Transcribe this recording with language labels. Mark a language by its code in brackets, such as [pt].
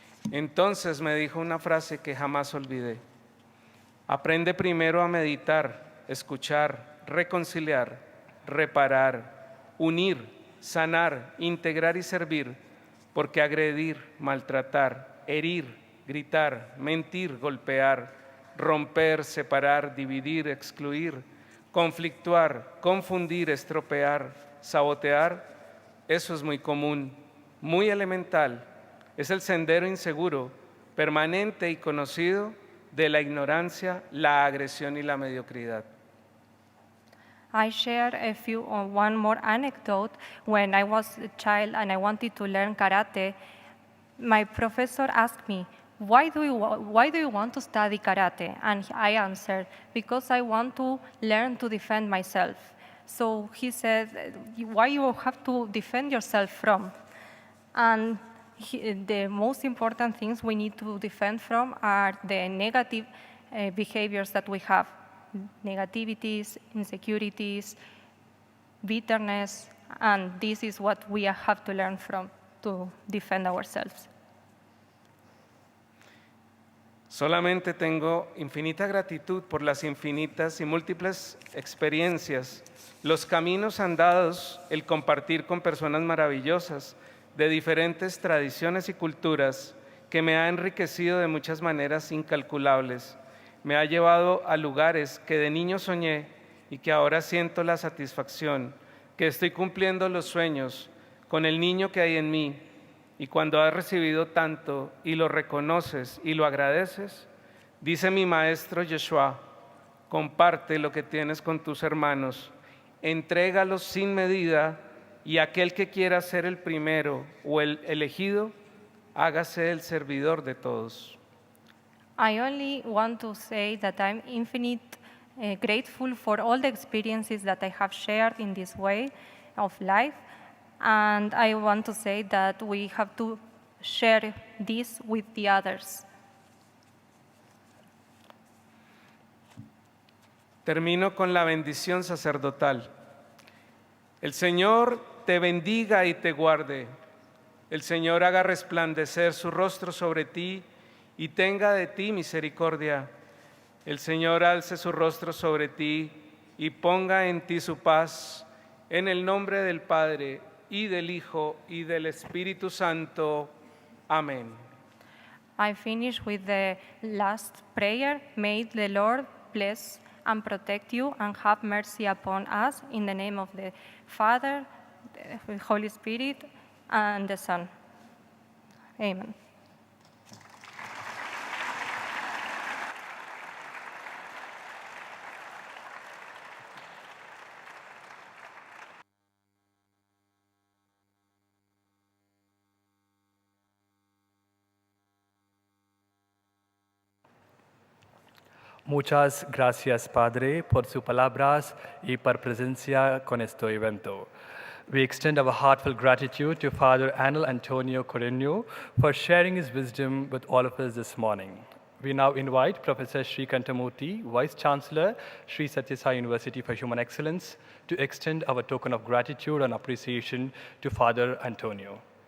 [es] Entonces me dijo una frase que jamás olvidé. Aprende primero a meditar, escuchar, reconciliar, reparar, unir, sanar, integrar y servir, porque agredir, maltratar, herir, gritar, mentir, golpear, romper, separar, dividir, excluir, conflictuar, confundir, estropear, sabotear, eso es muy común, muy elemental. Es el sendero inseguro, permanente y conocido de la ignorancia, la agresión y la mediocridad. [en] I share one more anecdote. When I was a child and I wanted to learn karate, my professor asked me, why do you want to study karate? And I answered, because I want to learn to defend myself. So he said, why you have to defend yourself from? And the most important things we need to defend from are the negative behaviors that we have, negativities, insecurities, bitterness, and this is what we have to learn from to defend ourselves. [es] Solamente tengo infinita gratitud por las infinitas y múltiples experiencias, los caminos andados, el compartir con personas maravillosas de diferentes tradiciones y culturas que me ha enriquecido de muchas maneras incalculables. Me ha llevado a lugares que de niño soñé y que ahora siento la satisfacción, que estoy cumpliendo los sueños con el niño que hay en mí. Y cuando has recibido tanto y lo reconoces y lo agradeces, dice mi maestro Yeshua, comparte lo que tienes con tus hermanos, entrégalos sin medida y aquel que quiera ser el primero o el elegido, hágase el servidor de todos. [en] I only want to say that I'm infinite grateful for all the experiences that I have shared in this way of life. And I want to say that we have to share this with the others. [es] Termino con la bendición sacerdotal. El Señor te bendiga y te guarde. El Señor haga resplandecer su rostro sobre ti y tenga de ti misericordia. El Señor alce su rostro sobre ti y ponga en ti su paz. En el nombre del Padre, y del Hijo, y del Espíritu Santo. Amén. [en] I finish with the last prayer. May the Lord bless and protect you and have mercy upon us in the name of the Father, the Holy Spirit, and the Son. Amen. [es] Muchas gracias, Padre, por sus palabras y por presencia con este evento. [en] We extend our heartfelt gratitude to Father Anel Antonio Correño for sharing his wisdom with all of us this morning. We now invite Professor Sri Kantamurthy, Vice Chancellor, Sri Sathya Sai University for Human Excellence, to extend our token of gratitude and appreciation to Father Antonio.